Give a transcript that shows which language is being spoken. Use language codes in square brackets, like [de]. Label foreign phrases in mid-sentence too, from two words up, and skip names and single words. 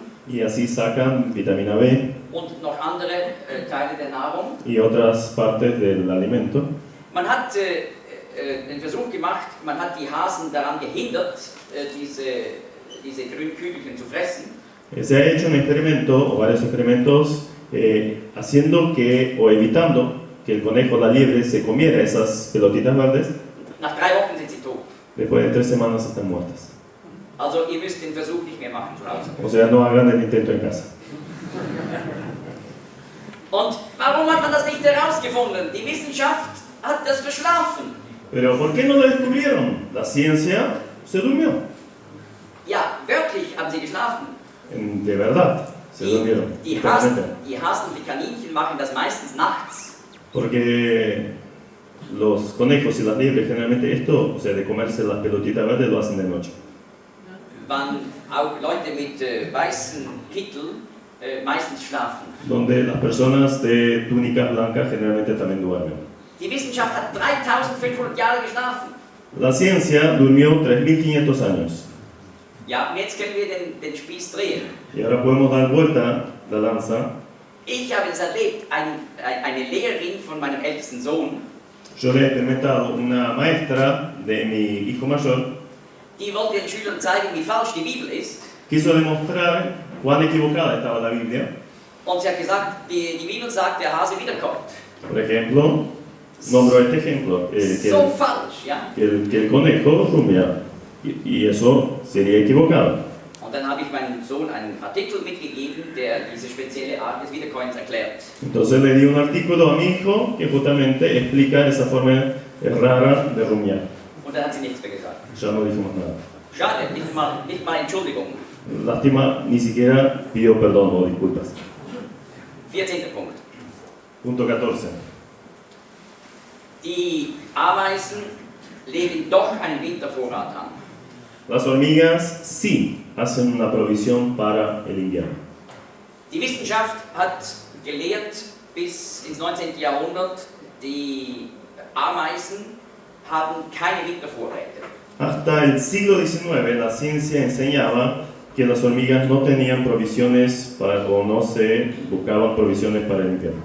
[es] Y así sacan vitamina B [de] und noch andere Teile der Nahrung. [es] y otras partes del alimento. [de] Man hat den Versuch gemacht, man hat die Hasen daran gehindert, diese grünen Kügelchen zu fressen. [es] Se ha hecho un experimento, o varios experimentos, haciendo que, o evitando que el conejo, la liebre, se comiera esas pelotitas verdes. [de] Nach 3 Wochen sind sie tot. [es] Después de 3 semanas están muertas. [de] Also ihr müsst den Versuch nicht mehr machen zu Hause. [es] O sea, no hagan el intento en casa. [de] Und warum hat man das nicht herausgefunden? Die Wissenschaft hat das verschlafen. [es] Pero ¿por qué no lo descubrieron? La ciencia se durmió. [de] Ja, wörtlich haben sie geschlafen. [es] De verdad, se durmieron. [de] Die [es] Totalmente. [de] Hasen, die Kaninchen machen das meistens nachts. [es] Porque los conejos y las liebres generalmente esto, o sea, de comerse las pelotitas verdes, lo hacen de noche. [de] Wann auch Leute mit weißen Kittel meistens schlafen. [es] Donde las personas de túnicas blancas generalmente también duermen. [de] Die Wissenschaft hat 3500 Jahre geschlafen. [es] La ciencia durmió 3500 años. [de] Ja, und jetzt können wir den Spieß drehen. [es] Y ahora podemos dar vuelta la lanza. [de] Ich habe es erlebt, eine Lehrerin von meinem ältesten Sohn, [es] Yo le he experimentado una maestra de mi hijo mayor, [de] die wollte den Schülern zeigen, wie falsch die Bibel ist. [es] quiso demostrar cuán equivocada estaba la Biblia. [de] Und sie hat gesagt, die Bibel sagt, der Hase wiederkommt. [es] Por ejemplo, nombro este ejemplo, [de] So falsch, ja. [es] que el conejo rumia, y eso sería equivocado. [de] Und dann habe ich meinem Sohn einen Artikel mitgegeben, der diese spezielle Art des Wiederkommens erklärt. [es] Entonces le di un artículo a mi hijo que justamente explica esa forma rara de rumiar. [de] Und dann hat sie nichts mehr gesagt. [es] Ya no dijimos nada. [de] Schade, nicht mal Entschuldigung. [es] Lástima, ni siquiera pidió perdón o disculpas. [de] 14. Punkt. [es] Punto 14. [de] Die Ameisen legen doch einen Wintervorrat an. [es] Las hormigas sí hacen una provisión para el invierno. [de] Die Wissenschaft hat gelehrt bis ins 19. Jahrhundert, die Ameisen haben keine Wintervorräte. [es] Hasta el siglo XIX la ciencia enseñaba que las hormigas no tenían provisiones o no se buscaban provisiones para el invierno.